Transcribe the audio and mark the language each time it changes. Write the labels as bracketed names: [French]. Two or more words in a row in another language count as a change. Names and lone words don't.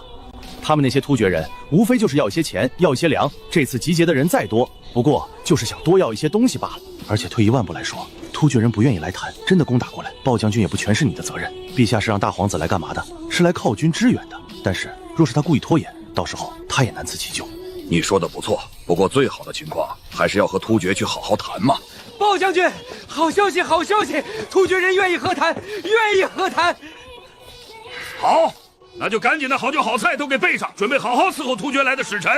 [Chinese] 他們那些突厥人，無非就是要一些錢，要一些糧。這次集結的人再多，不過就是想多要一些東西罷了。而且退一萬步來說，突厥人不願意來談，真的攻打過來，鮑將軍也不全是你的責任。陛下是讓大皇子來幹嘛的？是來犒軍支援的。但是若是他故意拖延，到時候他也難辭其咎。你說的不錯，不過最好的情況還是要和突厥去好好談嘛。鮑將軍，好消息，好消息！突厥人願意和談，願意和談。好，那就趕緊的好酒好菜都給備上，準備好好伺候突厥來的使臣。